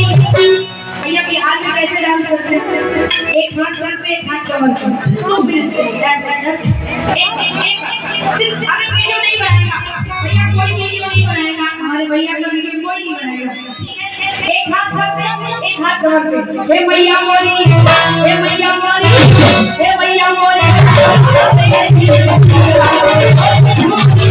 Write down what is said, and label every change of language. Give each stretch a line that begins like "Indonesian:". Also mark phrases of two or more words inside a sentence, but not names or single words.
Hindi: भैया बिहार में कैसे डांस करते हैं? एक हाथ सर पे एक हाथ कमर पे 2 मिनट ऐसे जस्ट एक सिर्फ हमें वीडियो नहीं बनाएगा भैया, कोई वीडियो नहीं बनाएगा हमारे भैया का वीडियो कोई नहीं बनाएगा। एक हाथ सर पे एक हाथ कमर पे। हे मैया मोरी हे मैया मोरी हे मैया मोरी।